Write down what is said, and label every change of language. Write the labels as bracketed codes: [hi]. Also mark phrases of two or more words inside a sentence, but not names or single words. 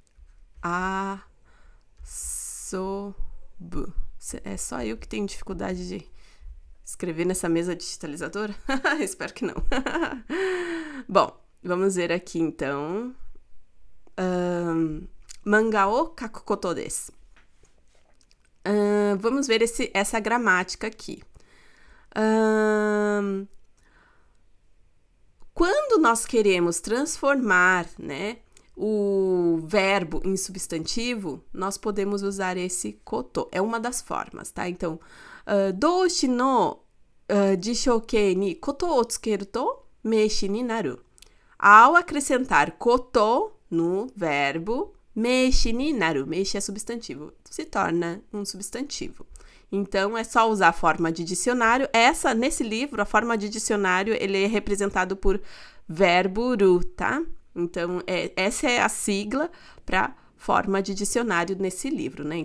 [ja] Asobu. [pt] É só eu que tenho dificuldade de escrever nessa mesa digitalizadora? Espero que não. Bom, vamos ver aqui, então. [ja] 漫画を描くことです. [pt] Vamos ver essa gramática aqui. Quando nós queremos transformar, né, o verbo em substantivo, nós podemos usar esse koto. É uma das formas, tá? Então, [ja] 動詞の辞書形にことを付けると名詞になる. [pt] Ao acrescentar koto no verbo, [ja] 名詞になる. [pt] Meishi é substantivo. Se torna um substantivo. Então, é só usar a forma de dicionário. Nesse livro, a forma de dicionário, ele é representado por verbo ru, tá? Então, essa é a sigla para forma de dicionário nesse livro, né?